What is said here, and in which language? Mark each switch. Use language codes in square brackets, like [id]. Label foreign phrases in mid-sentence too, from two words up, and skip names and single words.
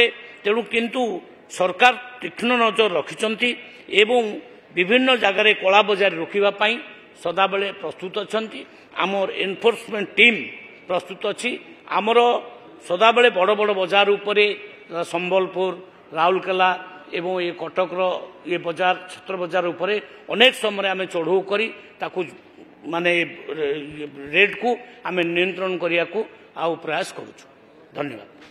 [or] ତେଣୁ କିନ୍ତୁ ସରକାର ତୀକ୍ଷ୍ଣ ନଜର ରଖିଛନ୍ତି ଏବଂ ବିଭିନ୍ନ ଜାଗାର କଳା ବଜାର ରୋକିବା ପାଇଁ ସଦାବେଳେ ପ୍ରସ୍ତୁତ ଅଛନ୍ତି। ଆମର [en] enforcement team [or] ପ୍ରସ୍ତୁତ ଅଛି। ଆମର ସଦାବେଳେ ବଡ଼ ବଡ଼ ବଜାର ଉପରେ ସମ୍ବଲପୁର, ରାଉରକେଲା ଏବଂ ଏ କଟକର ଏ ବଜାର ଛତ୍ର ବଜାର ଉପରେ ଅନେକ ସମୟ ଆମେ ଚଢ଼ଉ କରି ତାକୁ ମାନେ ରେଟ କୁ ଆମେ ନିୟନ୍ତ୍ରଣ କରିବା କୁ ଆଉ ପ୍ରୟାସ କରୁଛୁ। ଧନ୍ୟବାଦ।